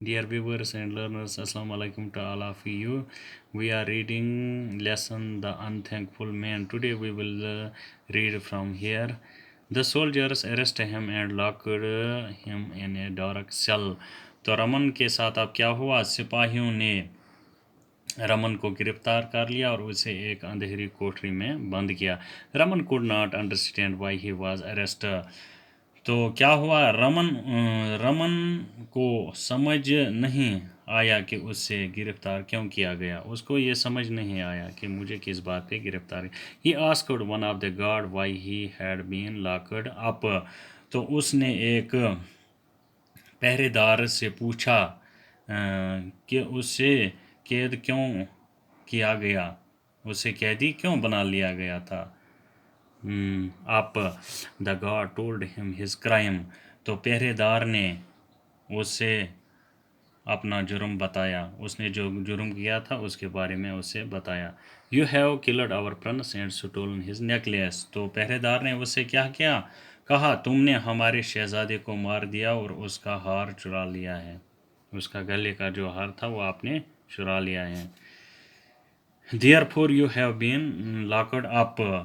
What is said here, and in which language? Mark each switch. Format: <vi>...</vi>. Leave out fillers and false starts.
<en>Dear viewers and learners, Assalamu alaikum to all of you. We are reading lesson The Unthankful Man. Today we will read from here. The soldiers arrested him and locked him in a dark cell.</en> <hi>तो रमन के साथ अब क्या हुआ? सिपाहियों ने रमन को गिरफ्तार कर लिया और उसे एक अंधेरी कोठरी में बंद किया.</hi> <en>Raman could not understand why he was arrested.</en> <hi>तो क्या हुआ? रमन को समझ नहीं आया कि उससे गिरफ्तार क्यों किया गया. उसको ये समझ नहीं आया कि मुझे किस बात पे गिरफ्तार.</hi> <en>He asked one of the guard why he had been locked up.</en> <hi>तो उसने एक पहरेदार से पूछा कि उसे कैद क्यों किया गया, उसे कैदी क्यों बना लिया गया था.</hi> <en>आप the guard told him his crime.</en> <hi>तो पहरेदार ने उसे अपना जुर्म बताया, उसने जो जुर्म किया था उसके बारे में उसे बताया.</hi> <en>You have killed our prince and stolen his necklace.</en> <hi>तो पहरेदार ने उससे क्या किया? कहा तुमने हमारे शहजादे को मार दिया और उसका हार चुरा लिया है, उसका गले का जो हार था वो आपने चुरा लिया है.</hi> <en>Therefore you have been locked up.</en>